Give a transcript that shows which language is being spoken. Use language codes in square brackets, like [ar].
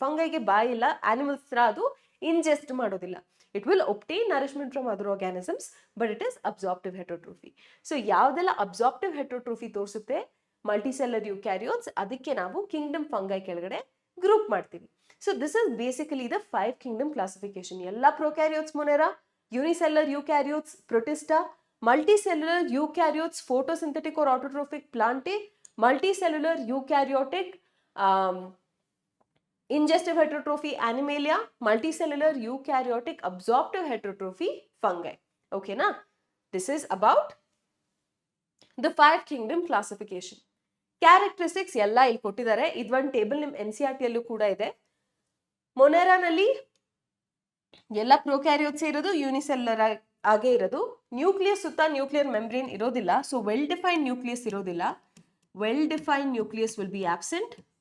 [kn] ಫಂಗೈಗೆ ಬಾಯಿ ಇಲ್ಲ, ಆನಿಮಲ್ಸ್ ತರ ಅದು ಇಂಜೆಸ್ಟ್ ಮಾಡೋದಿಲ್ಲ, [en] It will obtain nourishment from other organisms but it is absorptive heterotrophy. [kn] So ಯಾವ್ದೆಲ್ಲ ಅಬ್ಸಾರ್ಪ್ಟಿವ್ ಹೆಟ್ರೋಟ್ರೋಫಿ ತೋರಿಸುತ್ತೆ ಮಲ್ಟಿಸೆಲ್ಲರ್ ಯುಕ್ಯಾರಿಯೋಟ್ಸ್, ಅದಕ್ಕೆ ನಾವು ಕಿಂಗ್ಡಮ್ ಫಂಗೈ ಕೆಳಗಡೆ ಗ್ರೂಪ್ ಮಾಡ್ತೀವಿ. [en] So this is basically the 5 kingdom classification. ಎಲ್ಲ prokaryotes monera, unicellular eukaryotes protista, multicellular eukaryotes photosynthetic or autotrophic plantae, multicellular eukaryotic ingestive heterotrophy animalia, multicellular eukaryotic absorptive heterotrophy fungi. Okay na? This is about the 5 kingdom classification. [kn] Characteristics ಎಲ್ಲ ಇಲ್ಲಿ ಕೊಟ್ಟಿದ್ದಾರೆ, ಇದೊಂದು table ನಿಮ್ಮ NCERT ಯಲ್ಲೂ ಕೂಡ ಇದೆ. ಮೊನೆರಾನಲ್ಲಿ ಎಲ್ಲ prokaryotes ಇರೋದು, ಯೂನಿಸೆಲ್ಲರ್ ಆಗೇ ಇರೋದು, ನ್ಯೂಕ್ಲಿಯಸ್ ಸುತ್ತ ನ್ಯೂಕ್ಲಿಯರ್ ಮೆಂಬ್ರೇನ್ ಇರೋದಿಲ್ಲ, ಸೊ ವೆಲ್ ಡಿಫೈನ್ಡ್ ನ್ಯೂಕ್ಲಿಯಸ್ ಇರೋದಿಲ್ಲ, [en] Well defined nucleus will be absent.